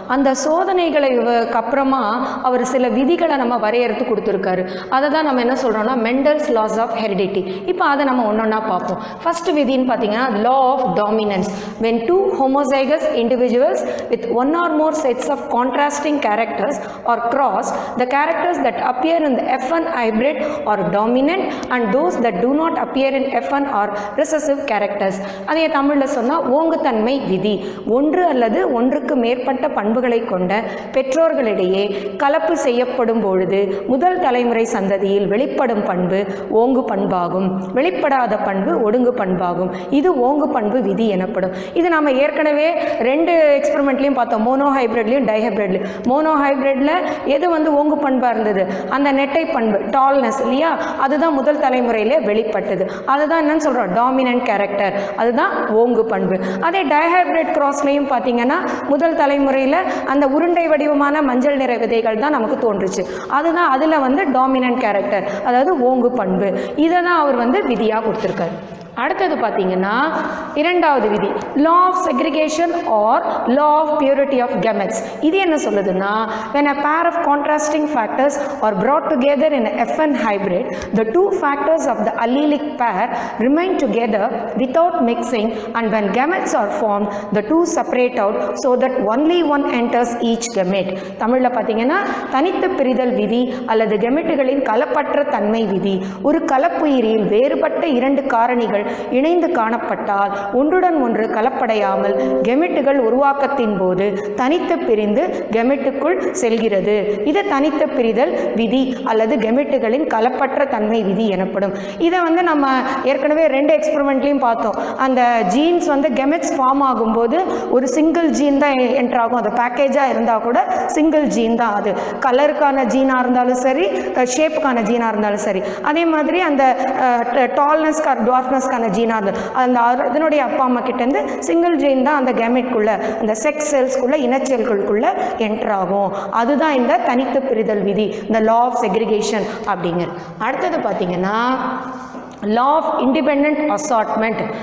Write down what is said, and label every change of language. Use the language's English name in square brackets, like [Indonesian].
[Tamil] அந்த சோதனைகளுக்கு அப்புறமா அவர் சில விதிகளை நம்ம வரையறுத்து கொடுத்துருக்காரு. அதை தான் நம்ம என்ன சொல்கிறோம்னா மெண்டல்ஸ் லாஸ் ஆஃப் ஹெரிடிட்டி. இப்போ அதை நம்ம ஒன்றொன்னா பார்ப்போம். ஃபர்ஸ்ட் விதின்னு பார்த்தீங்கன்னா law of dominance. [English] when two homozygous individuals with one or more sets of contrasting characters are crossed, the characters that appear in the F1 hybrid are dominant and those that do not appear in F1 are recessive characters. [Tamil] அதே தமிழில் சொன்னால் ஓங்குத்தன்மை விதி. ஒன்று அல்லது ஒன்றுக்கு மேற்பட்ட பண்புகளை கொண்ட பெற்றோர்களிடையே கலப்பு செய்யப்படும் பொழுது முதல் தலைமுறை சந்ததியில் வெளிப்படும் பண்பு ஓங்கு பண்பாகும், வெளிப்படாத பண்பு ஒடுங்கு பண்பாகும். இது ஓங்கு பண்பு விதி எனப்படும். இது நம்ம ஏற்கனவே 2 எக்ஸ்பெரிமெண்ட்லையும் பார்த்தோம், மோனோ ஹைப்ரிட்லையும் டைஹைப்ரிட்லையும். மோனோ ஹைப்ரிட்ல எது வந்து ஓங்கு பண்பாக இருந்தது? அந்த நெட்டை பண்பு, டால்னஸ் இல்லையா, அதுதான் முதல் தலைமுறையிலே வெளிப்பட்டது. அதுதான் என்னன்னு சொல்கிறோம்? டாமினன்ட் கேரக்டர், அதுதான் ஓங்கு பண்பு. அதே டைஹைப்ரிட் கிராஸ்லையும் பார்த்தீங்கன்னா முதல் தலைமுறையில் அந்த உருண்டை வடிவமான மஞ்சள் நிற விதைகள் தான் நமக்கு தோன்றுச்சு. அதுதான் அதில் வந்து டாமினன்ட் கேரக்டர், அதாவது ஓங்கு பண்பு. இதை தான் அவர் வந்து விதியாக கொடுத்துருக்காரு. அடுத்தது பார்த்தீங்கன்னா இரண்டாவது விதி, law of segregation R law of purity of கெமெட்ஸ். இது என்ன சொல்லுதுன்னா, [English] when a pair of contrasting factors are brought together in a F1 hybrid, the two factors of the allelic pair remain together without mixing, and when gametes are formed, the two separate out so that only one enters each gamete. [Tamil] தமிழில் பார்த்தீங்கன்னா தனித்து பிரிதல் விதி அல்லது கெமெட்டுகளின் கலப்பற்ற தன்மை விதி. ஒரு கலப்புயிரியில் வேறுபட்ட 2 காரணிகள் இணைந்து காணப்பட்டால் ஒன்றுடன் ஒன்று கலப்படையாமல் கெமெட்டுகள் உருவாக்கத்தின் போது தனித்து பிரிந்து கெமெட்டுக்குள் செல்கிறது. இது தனித்து பிரிதல் விதி அல்லது கெமெட்டுகளின் கலப்பற்ற தன்மை விதி எனப்படும். இதை வந்து நம்ம ஏற்கனவே 2 எக்ஸ்பெரிமெண்ட்லையும் பார்த்தோம். அந்த ஜீன்ஸ் வந்து கெமெட்ஸ் ஃபார்ம் ஆகும்போது ஒரு சிங்கிள் ஜீன் தான் என்டர் ஆகும். அது பேக்கேஜாக இருந்தால் கூட சிங்கிள் ஜீன் தான். அது கலருக்கான ஜீனாக இருந்தாலும் சரி, ஷேப்புக்கான ஜீனாக இருந்தாலும் சரி. அதே மாதிரி அந்த டால்னஸ் டுவார்ஃப்னஸ் ஜீனா அந்த அதனுடைய அப்பா அம்மா கிட்டேருந்து சிங்கிள் ஜீன் தான் அந்த கேமெட்குள்ள, அந்த செக்ஸ் செல்ஸ்குள்ள, இனச்செல்களுக்குள்ள என்டர் ஆகும். அதுதான் இந்த தனித்து பிரிதல் விதி, இந்த லா ஆஃப் செக்ரிகேஷன் அப்படிங்கிறது. அடுத்தது பார்த்தீங்கன்னா [English] law of independent assortment.